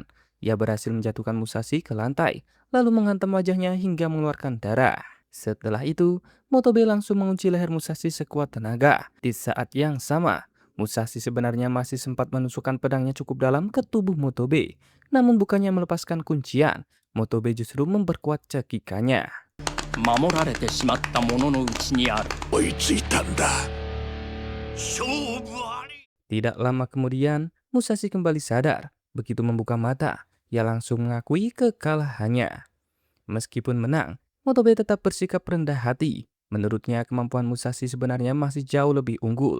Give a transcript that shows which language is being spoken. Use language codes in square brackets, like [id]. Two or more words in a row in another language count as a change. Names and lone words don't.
[id] Ia berhasil menjatuhkan Musashi ke lantai, lalu menghantam wajahnya hingga mengeluarkan darah. Setelah itu, Motobe langsung mengunci leher Musashi sekuat tenaga. Di saat yang sama, Musashi sebenarnya masih sempat menusukkan pedangnya cukup dalam ke tubuh Motobe. Namun bukannya melepaskan kuncian, Motobe justru memperkuat cekikannya. [ja] 守られてしまった者のうちにある。追いついたんだ。 [id] Tidak lama kemudian, Musashi kembali sadar. Begitu membuka mata, ia langsung mengakui kekalahannya. Meskipun menang, Motobe tetap bersikap rendah hati. Menurutnya, kemampuan Musashi sebenarnya masih jauh lebih unggul.